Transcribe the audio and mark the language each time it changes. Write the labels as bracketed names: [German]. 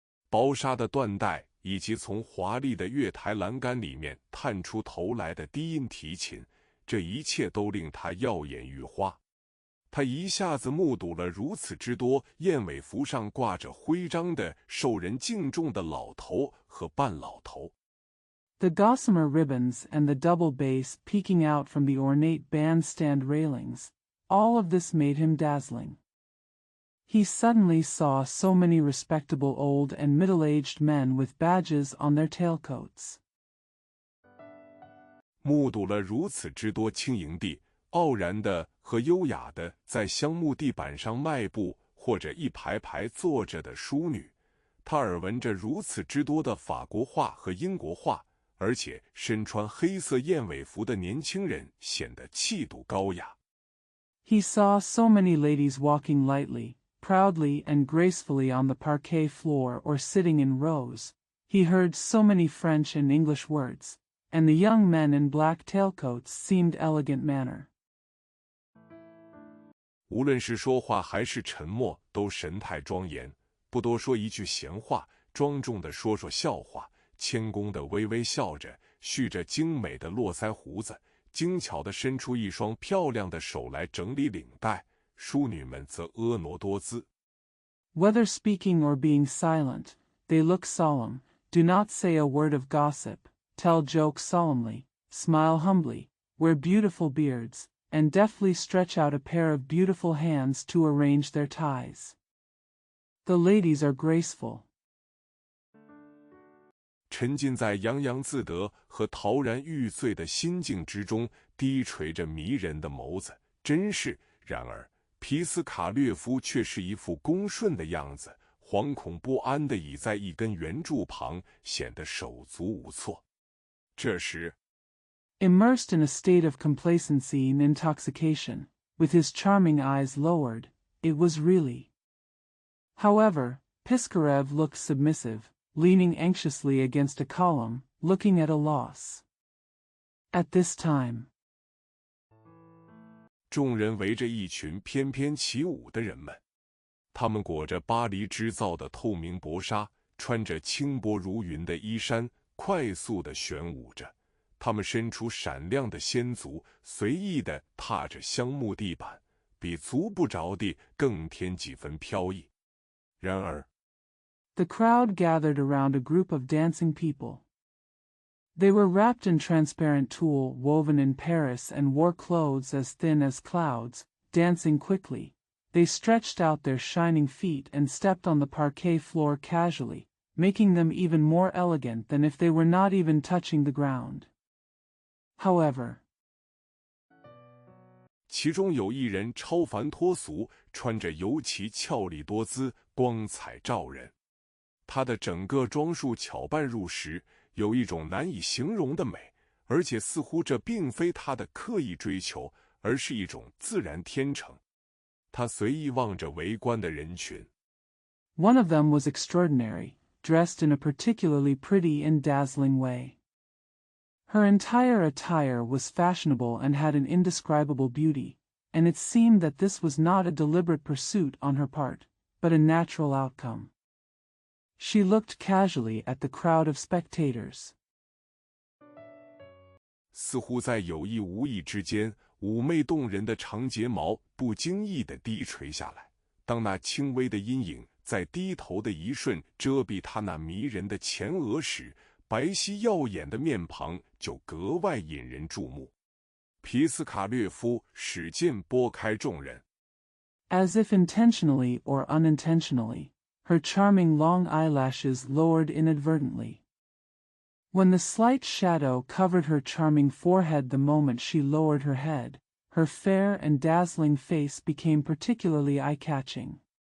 [Chinese] 薄纱的缎带，以及从华丽的月台栏杆里面探出头来的低音提琴，这一切都令他耀眼欲花。他一下子目睹了如此之多燕尾服上挂着徽章的受人敬重的老头和半老头。 [English] The gossamer ribbons and the double bass peeking out from the ornate bandstand railings, all of this made him dazzling. He suddenly saw so many respectable old and middle-aged men with badges on their tailcoats. [Chinese] 目睹了如此之多轻盈地、傲然的和优雅的在香木地板上迈步或者一排排坐着的淑女，他耳闻着如此之多的法国话和英国话，而且身穿黑色燕尾服的年轻人显得气度高雅。 [English] He saw so many ladies walking lightly, proudly and gracefully on the parquet floor or sitting in rows. He heard so many French and English words, and the young men in black tailcoats seemed elegant manner. [Chinese] 无论是说话还是沉默，都神态庄严，不多说一句闲话，庄重地说说笑话，谦恭地微微笑着，蓄着精美的络腮胡子，精巧地伸出一双漂亮的手来整理领带。淑女们则婀娜多姿。 [English] Whether speaking or being silent, they look solemn, do not say a word of gossip, tell jokes solemnly, smile humbly, wear beautiful beards, and deftly stretch out a pair of beautiful hands to arrange their ties. The ladies are graceful. [Chinese] 沉浸在洋洋自得和陶然欲醉的心境之中，低垂着迷人的眸子，真是。然而皮斯卡略夫却是一副恭顺的样子，惶恐不安地倚在一根圆柱旁，显得手足无措。这时 [English] Immersed in a state of complacency and intoxication, with his charming eyes lowered, it was really. However, Piskarev looked submissive, leaning anxiously against a column, looking at a loss. At this time, [Chinese] 众人围着一群翩翩起舞的人们，他们裹着巴黎织造的透明薄纱，穿着轻薄如云的衣衫，快速地旋舞着。他们伸出闪亮的仙足，随意地踏着香木地板，比足不着地更添几分飘逸。然而 [English] The crowd gathered around a group of dancing people. They were wrapped in transparent tulle woven in Paris and wore clothes as thin as clouds, dancing quickly. They stretched out their shining feet and stepped on the parquet floor casually, making them even more elegant than if they were not even touching the ground. However, [Chinese] 其中有一人超凡脱俗，穿着尤其俏丽多姿，光彩照人。他的整个装束巧扮入时，有一种难以形容的美，而且似乎这并非他的刻意追求，而是一种自然天成。他随意望着围观的人群。 [English] One of them was extraordinary, dressed in a particularly pretty and dazzling way. Her entire attire was fashionable and had an indescribable beauty, and it seemed that this was not a deliberate pursuit on her part, but a natural outcome. She looked casually at the crowd of spectators. [Chinese] 似乎在有意无意之间，妩媚动人的长睫毛不经意地低垂下来。当那轻微的阴影在低头的一瞬遮蔽她那迷人的前额时，白皙耀眼的面庞就格外引人注目。皮斯卡略夫使劲拨开众人。 [English] As if intentionally or unintentionally, her charming long eyelashes lowered inadvertently. When the slight shadow covered her charming forehead the moment she lowered her head, her fair and dazzling face became particularly eye-catching.